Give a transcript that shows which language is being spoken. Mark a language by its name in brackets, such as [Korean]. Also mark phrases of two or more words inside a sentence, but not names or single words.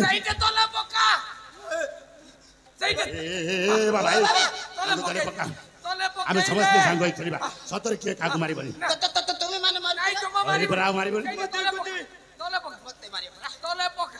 [Odia] ସେଇଟେ ତଲେ ପକା ସେଇଟେ ଏ ବାବା ତଳେ ପକା ତଲେ ପକା ଆମେ ସମସ୍ତେ ସାଙ୍ଗ ହେଇ ଖେଳିବା ସତରେ କିଏ କାକୁ ମାରିବନି ତୁମେ ମାନେ ନାଇଁ ଜମା ଆରେ ମାରିବ ବରା ମାରିବନି ତଲେ ପକା ମତେ ମାରିବ ତଲେ ପକା